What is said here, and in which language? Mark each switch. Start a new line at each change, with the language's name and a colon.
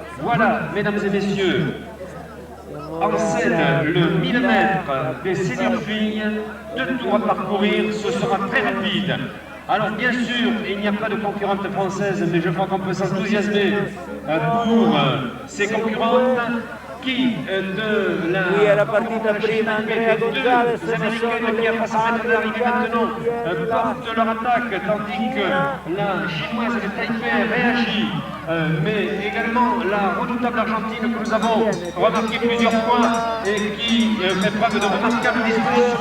French: Voilà, mesdames et messieurs, en scène le 1000 mètres des seniors filles, 2 tours à parcourir, ce sera très rapide. Alors bien sûr, il n'y a pas de concurrente française, mais je crois qu'on peut s'enthousiasmer pour ces concurrentes qui de la...
Italian: Qui è la partita prima, Andrea Gonzalez,
French: les Américaines qui, après s'en mettre d'arriver maintenant, portent leur attaque, tandis que la chinoise de Taipei réagit. Mais également la redoutable Argentine que nous avons remarqué plusieurs fois et qui fait preuve de remarquable disposition.